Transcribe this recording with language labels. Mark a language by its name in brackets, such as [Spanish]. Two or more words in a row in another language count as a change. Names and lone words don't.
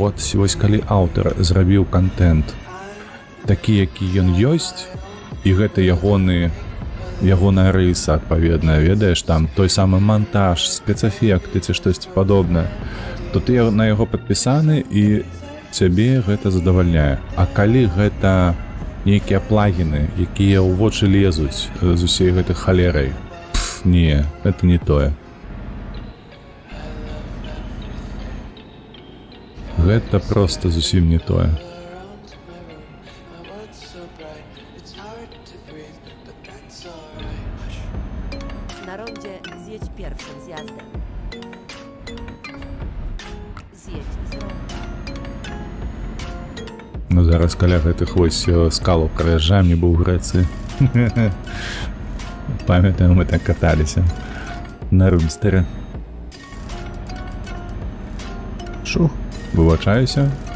[Belarusian] Вось калі аўтар зрабіў кантэнт такі, які ён ёсць, і гэта ягоная рыса адпаведная, ведаеш, там той самы монтаж, спецэфекты ці штосьці падобнае, то ты на яго падпісаны і цябе гэта задавальняе. А калі гэта нейкія плагіны, якія ў вочы лезуць з усей гэтай халерай, не, гэта не тое. Гэта проста зусім не тое. [Polish] Na rondzie zjedź pierwszym zjazdem. Zjedź z ronda. [Belarusian] Ну, зараз каля гэтых вось скалаў праязджаем, не быў у Грэцыі. Памятаю, мы так каталіся на румстэры. Шух, выбачаюся.